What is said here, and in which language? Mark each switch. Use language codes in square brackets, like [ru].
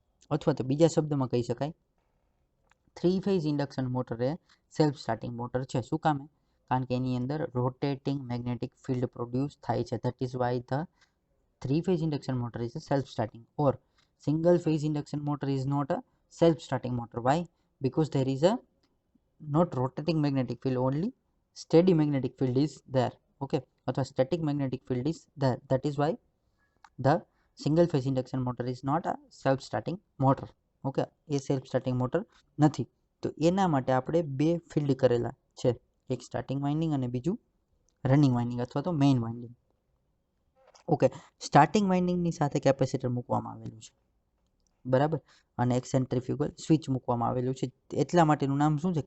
[gu] અથવા તો બીજા શબ્દમાં કહી શકાય, થ્રી ફેઝ ઇન્ડક્શન મોટર એ સેલ્ફ સ્ટાર્ટિંગ મોટર છે. શું કામે? કારણ કે એની અંદર રોટેટિંગ મેગ્નેટિક ફિલ્ડ પ્રોડ્યુસ થાય છે. [en] that is why the three phase induction motor is a self starting, [gu] or [en] Single phase induction motor is not a self-starting motor. Why? Because there is a not rotating magnetic field, only steady magnetic field is there. Okay, or static magnetic field is there. That is why the single phase induction motor is not a self-starting motor. [gu] Okay, A self starting motor નથી. તો એના માટે આપણે બે field કરેલા છે, એક starting winding અને બીજું રનિંગ વાઇન્ડિંગ અથવા તો મેઇન વાઇન્ડિંગ. ઓકે, સ્ટાર્ટિંગ વાઇન્ડિંગની સાથે કેપેસિટર મૂકવામાં આવેલું છે, બરાબર, અને એક સેન્ટ્રીફ્યુગલ સ્વિચ મૂકવામાં આવેલું છે. એટલા માટેનું નામ શું છે?